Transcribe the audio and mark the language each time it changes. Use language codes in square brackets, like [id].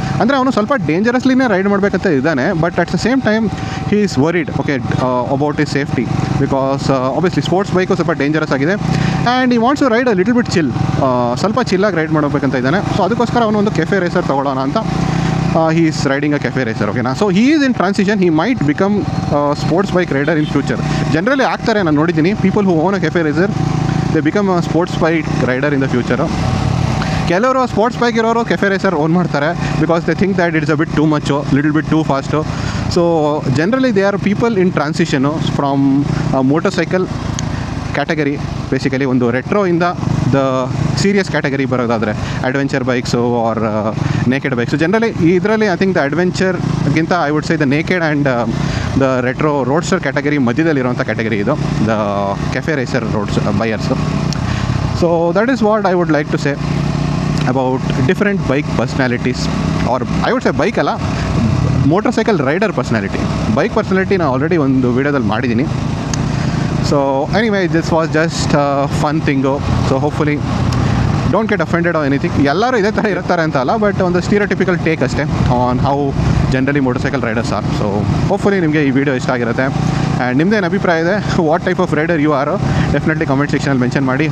[kn] ಅಂದರೆ ಅವನು ಸ್ವಲ್ಪ ಡೇಂಜರಸ್ಲಿನೇ ರೈಡ್ ಮಾಡಬೇಕಂತ ಇದ್ದಾನೆ, [en] but at the same time he is worried about his safety, because obviously sports bike [kn] ಸ್ವಲ್ಪ ಡೇಂಜರಸ್ ಆಗಿದೆ. [en] and he wants to ride a little bit chill, [kn] ಸ್ವಲ್ಪ ಚಿಲ್ಲಾಗಿ ರೈಡ್ ಮಾಡಬೇಕಂತ ಇದ್ದಾನೆ. ಸೊ ಅದಕ್ಕೋಸ್ಕರ ಅವನು ಒಂದು ಕೆಫೆ ರೇಸರ್ ತೊಗೊಳ್ಳೋಣ ಅಂತ [en] he is riding a cafe racer, okay na. So he is in transition, he might become a sports bike rider in future. Generally [kn] ಆಗ್ತಾರೆ, ನಾನು ನೋಡಿದ್ದೀನಿ, [en] people who own a cafe racer they become a sports bike rider in the future. [kn] ಕೆಲವರು sports bike ಇರೋರು cafe racer own ಮಾಡ್ತಾರೆ [en] Because they think that it's a bit too much, little bit too fast. So generally they are people in transition from motor cycle category, [kn] basically ಒಂದು ರೆಟ್ರೋಯಿಂದ the serious category ಬರೋದಾದರೆ [en] Adventure bikes are naked bikes. Generally ಇದರಲ್ಲಿ I think the ಅಡ್ವೆಂಚರ್ಗಿಂತ I would say the naked and the retro roadster category [kn] ಮಧ್ಯದಲ್ಲಿರುವಂಥ category ಇದು, [en] The cafe racer roads buyers. So that is what I would like to say about different bike personalities, or I would say bike ಅಲ್ಲ, motorcycle rider personality. Bike personality [kn] ನಾನು already ಒಂದು ವಿಡಿಯೋದಲ್ಲಿ ಮಾಡಿದ್ದೀನಿ. [en] So anyway this was just fun thing. So hopefully don't get offended or anything. [kn] ಎಲ್ಲರೂ ಇದೇ ಥರ ಇರ್ತಾರೆ ಅಂತ ಅಲ್ಲ, ಬಟ್ ಒಂದು ಸ್ಟೀರಿಯೋಟಿಪಿಕಲ್ ಟೇಕ್ ಅಷ್ಟೇ [en] On how generally motorcycle riders are. [kn] So hopefully ನಿಮಗೆ ಈ ವಿಡಿಯೋ ಇಷ್ಟ ಆಗಿರುತ್ತೆ. ಆ್ಯಂಡ್ ನಿಮ್ಮದೇನು ಅಭಿಪ್ರಾಯ ಇದೆ, [en] what type of rider you are, [kn] definitely comment ಸೆಕ್ಷನಲ್ಲಿ ಮೆನ್ಷನ್ ಮಾಡಿ.